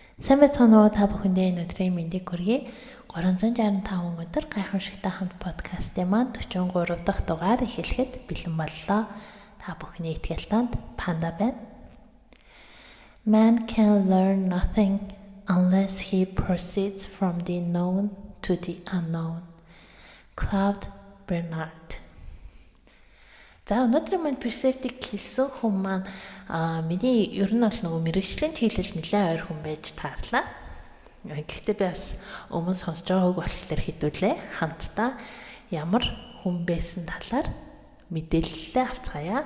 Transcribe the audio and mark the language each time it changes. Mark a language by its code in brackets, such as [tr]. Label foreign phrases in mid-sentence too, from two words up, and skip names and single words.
[mn] Сайн байцгаана уу та бүхэндээ энэ өдрийн мэндийг хүргэе. 365 өнөөдөр гайхамшигтай хамт подкастын маань 43 дахь дугаар эхлэхэд бэлэн боллоо. Та бүхний итгэлтанд Панда байна. [en] Man can learn nothing unless he proceeds from the known to the unknown. Claude Bernard. [mn] За өнөөдрийн маань персептик хэлсэн хүн маань миний ер нь бол нөгөө мэрэгжлийн чиглэл нэлээд ойр хүн байж таарлаа. Гэхдээ би бас өмнө сонсож байгааг болохоор хэдүүлээ хамтдаа ямар хүн байсан талаар мэдээлэлээ авцгаая.